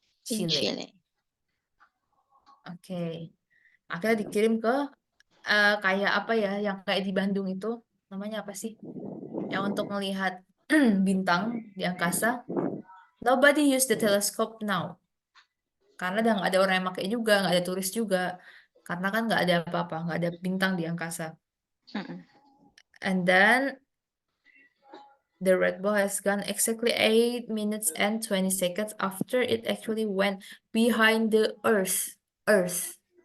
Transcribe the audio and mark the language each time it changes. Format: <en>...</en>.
<en>In Chile. Chile.</en> <id>Oke. Akhirnya dikirim ke kayak apa ya, yang kayak di Bandung itu, namanya apa sih? Yang untuk melihat bintang di angkasa.</id> <en>Nobody use the telescope now.</en> <id>Karena udah nggak ada orang yang pakai juga, nggak ada turis juga. Karena kan nggak ada apa-apa, nggak ada bintang di angkasa.</id> <en>And then the red ball has gone exactly 8 minutes and 20 seconds after it actually went behind the Earth. Earth.</en>